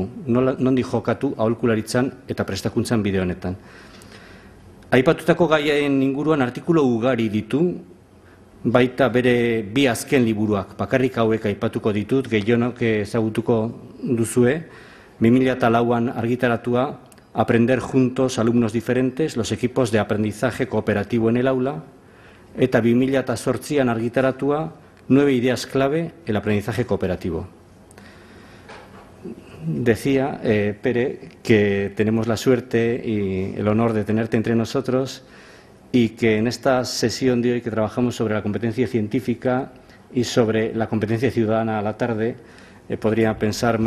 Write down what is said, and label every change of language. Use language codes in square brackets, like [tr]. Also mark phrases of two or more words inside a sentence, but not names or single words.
[eu] Nondi jokatu aholkularitzan eta prestakuntzan bide honetan. Aipatutako gaien inguruan artikulu ugari ditu, baita bere bi azken liburuak, bakarrik hauek aipatuko ditut, gehionok ezagutuko duzue, 2004an argitaratua, [es] Aprender juntos alumnos diferentes, los equipos de aprendizaje cooperativo en el aula, [eu] eta 2008an argitaratua, 9 ideas clave, el aprendizaje cooperativo. [es] Decía Pere que tenemos la suerte y el honor de tenerte entre nosotros y que en esta sesión de hoy que trabajamos sobre la competencia científica y sobre la competencia ciudadana a la tarde, podría pensar más